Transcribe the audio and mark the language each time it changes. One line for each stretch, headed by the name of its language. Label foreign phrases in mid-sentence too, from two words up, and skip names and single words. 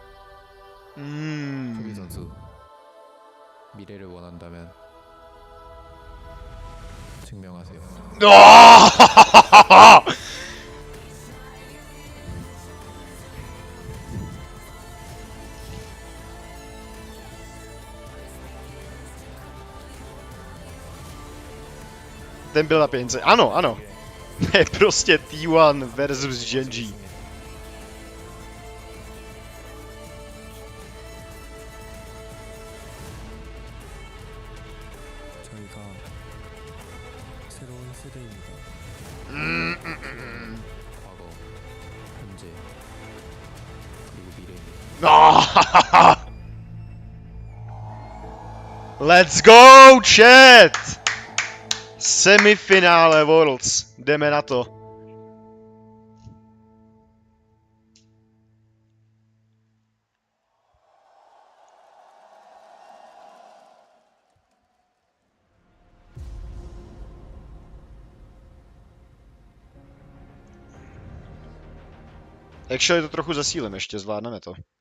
Korean: 조기 선수 미래를 원한다면 증명하세요.
Czech: Ten byl na pěnce. Ano, ano. Je prostě T1 versus GEN.G.
Korean: 저희가 새로운 세대입니다. 과거, 현재, 그리고 미래입니다.
English: Let's go, chat!
Czech: Semifinále Worlds. Jdeme na to. Actually to trochu zesílím ještě, zvládneme to.